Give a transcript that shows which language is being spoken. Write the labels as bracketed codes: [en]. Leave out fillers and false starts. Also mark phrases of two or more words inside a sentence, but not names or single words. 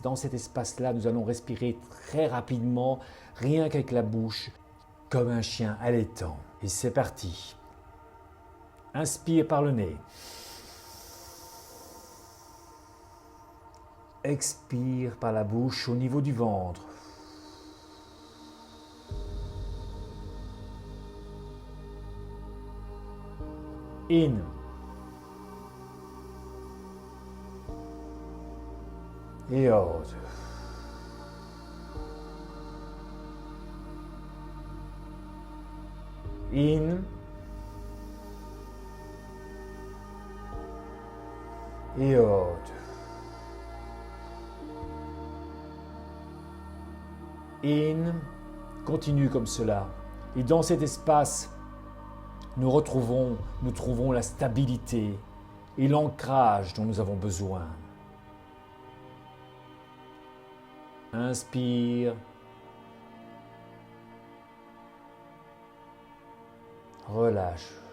[fr] Dans cet espace-là, nous allons respirer très rapidement, rien qu'avec la bouche, comme un chien allaitant. Et c'est parti. Inspire par le nez. Expire par la bouche au niveau du ventre. In. Et out. In. Et out. In. Continue comme cela. Et dans cet espace, nous trouvons la stabilité et l'ancrage dont nous avons besoin. Inspire. Relâche.